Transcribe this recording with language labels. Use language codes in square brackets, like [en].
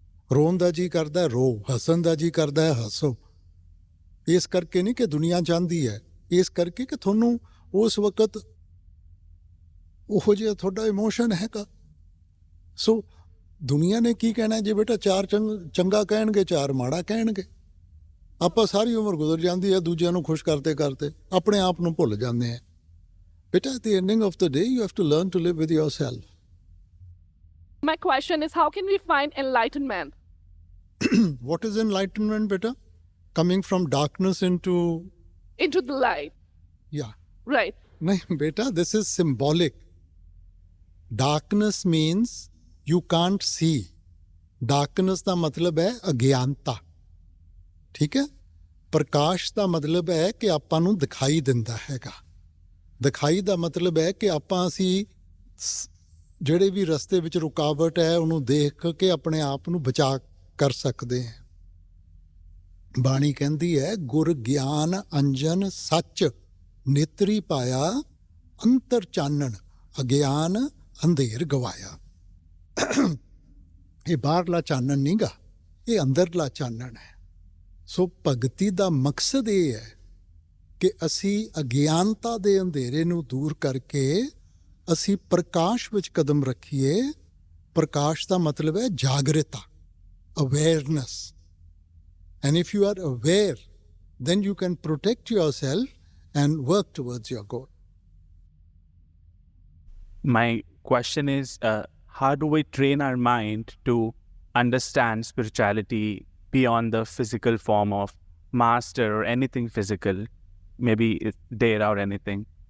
[pa] ਰੋਣ ਦਾ ਜੀ ਕਰਦਾ ਰੋ, ਹੱਸਣ ਦਾ ਜੀ ਕਰਦਾ ਹੱਸੋ। ਇਸ ਕਰਕੇ ਨਹੀਂ ਕਿ ਦੁਨੀਆ ਚਾਹੁੰਦੀ ਹੈ, ਇਸ ਕਰਕੇ ਕਿ ਤੁਹਾਨੂੰ ਉਸ ਵਕਤ ਉਹੋ ਜਿਹਾ ਤੁਹਾਡਾ ਇਮੋਸ਼ਨ ਹੈਗਾ। ਸੋ ਦੁਨੀਆ ਨੇ ਕੀ ਕਹਿਣਾ ਜੇ ਬੇਟਾ, ਚਾਰ ਚੰਗਾ ਕਹਿਣਗੇ, ਚਾਰ ਮਾੜਾ ਕਹਿਣਗੇ। ਆਪਾਂ ਸਾਰੀ ਉਮਰ ਗੁਜ਼ਰ ਜਾਂਦੀ ਹੈ ਦੂਜਿਆਂ ਨੂੰ ਖੁਸ਼ ਕਰਦੇ ਕਰਦੇ, ਆਪਣੇ ਆਪ ਨੂੰ ਭੁੱਲ ਜਾਂਦੇ ਆ। [en] ਬੇਟਾ at the ending of the day you have to learn to live with yourself. My question is, how can we find enlightenment? What is enlightenment, beta? Coming from darkness into the light. Yeah. Right. No, beta, this is symbolic. Darkness means you can't see. [pa] Darkness ਦਾ ਮਤਲਬ ਹੈ ਅਗਿਆਨਤਾ, ਠੀਕ ਹੈ। ਪ੍ਰਕਾਸ਼ ਦਾ ਮਤਲਬ ਹੈ ਕਿ ਆਪਾਂ ਨੂੰ ਦਿਖਾਈ ਦਿੰਦਾ ਹੈਗਾ। ਦਿਖਾਈ ਦਾ ਮਤਲਬ ਹੈ ਕਿ ਅਸੀਂ ਜਿਹੜੇ ਵੀ ਰਸਤੇ ਵਿੱਚ ਰੁਕਾਵਟ ਹੈ ਉਹਨੂੰ ਦੇਖ ਕੇ ਆਪਣੇ ਆਪ ਨੂੰ ਬਚਾ ਕਰ ਸਕਦੇ ਹਾਂ। ਬਾਣੀ ਕਹਿੰਦੀ ਹੈ, ਗੁਰ ਗਿਆਨ ਅੰਜਨ ਸੱਚ ਨੇਤਰੀ ਪਾਇਆ, ਅੰਤਰ ਚਾਨਣ ਅਗਿਆਨ ਅੰਧੇਰ ਗਵਾਇਆ। ਇਹ ਬਾਹਰਲਾ ਚਾਨਣ ਨਹੀਂ ਗਾ, ਇਹ ਅੰਦਰਲਾ ਚਾਨਣ ਹੈ। ਸੋ ਭਗਤੀ ਦਾ ਮਕਸਦ ਇਹ ਹੈ ਕਿ ਅਸੀਂ ਅਗਿਆਨਤਾ ਦੇ ਅੰਧੇਰੇ ਨੂੰ ਦੂਰ ਕਰਕੇ ਅਸੀਂ ਪ੍ਰਕਾਸ਼ ਵਿੱਚ ਕਦਮ ਰੱਖੀਏ। ਪ੍ਰਕਾਸ਼ ਦਾ ਮਤਲਬ ਹੈ ਜਾਗਰਤਾ, awareness. [en] And if you are aware, then you can protect yourself and work towards your goal. My question is, how do we train our mind to understand spirituality beyond the physical form of master or anything physical, maybe data or anything?